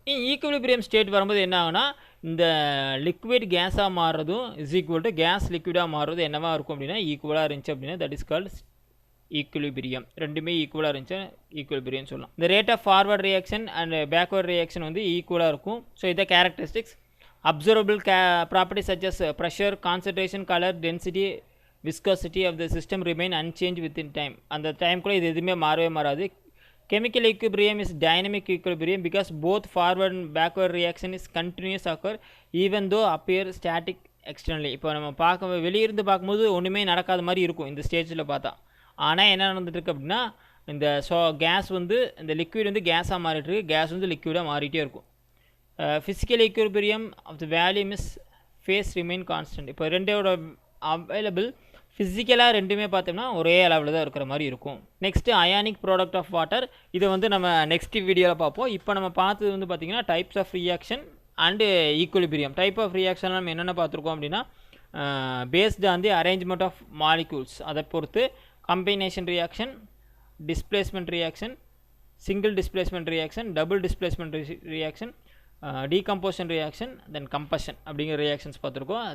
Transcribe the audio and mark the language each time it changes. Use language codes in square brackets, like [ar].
[ta] Equilibrium state வரும்போது என்ன ஆகுனா இந்த லிக்விட் கேஸாக மாறுறதும் இஸ் ஈக்குவல் டு கேஸ் லிக்விடாக மாறுறது என்னவாக இருக்கும் அப்படின்னா ஈக்குவலாக இருந்துச்சு அப்படின்னா தட் இஸ் கால்ட் ஈக்குலிபிரியம். ரெண்டுமே ஈக்குவலாக இருந்துச்சு ஈக்குலிபிரியம் சொல்லலாம். இந்த rate of forward reaction and backward reaction வந்து ஈக்குவலாக இருக்கும். ஸோ இதை characteristics. [en] Observable properties such as pressure, concentration, color, density, viscosity of the system remain unchanged within time. [ta] அந்த டைம்குள்ளே இது எதுவுமே மாறவே மாறாது. [en] Chemical equilibrium is dynamic equilibrium because both forward and backward reaction is continuous occur even though appear static externally. [ta] இப்போ நம்ம வெளியிருந்து பார்க்கும்போது ஒன்றுமே நடக்காத மாதிரி இருக்கும் இந்த ஸ்டேஜில் பார்த்தா. ஆனால் என்ன நடந்துட்டுருக்கு அப்படின்னா இந்த கேஸ் வந்து இந்த லிக்விட் வந்து கேஸாக மாறிட்டு இருக்கு, கேஸ் வந்து லிக்விடாக மாறிட்டே இருக்கும். [en] physical equilibrium of the volume is phase remain constant. [ta] இப்போ ரெண்டோட அவைலபிள் ஃபிசிக்கலாக ரெண்டுமே பார்த்தோம்னா ஒரே அளவில் தான் இருக்கிற மாதிரி இருக்கும். Next ionic product of water. இதை வந்து நம்ம நெக்ஸ்ட் வீடியோவில் பார்ப்போம். இப்போ நம்ம பார்த்தது வந்து பார்த்திங்கன்னா types of reaction and equilibrium. Type of reaction நம்ம என்னென்ன பார்த்துருக்கோம் அப்படின்னா based on the arrangement of molecules, அதை பொறுத்து combination reaction, displacement reaction, single displacement reaction, double displacement reaction, decomposition reaction, தென் கம்பஷன் அப்படிங்கிற ரியாக்ஷன்ஸ் பார்த்துருக்கோம்.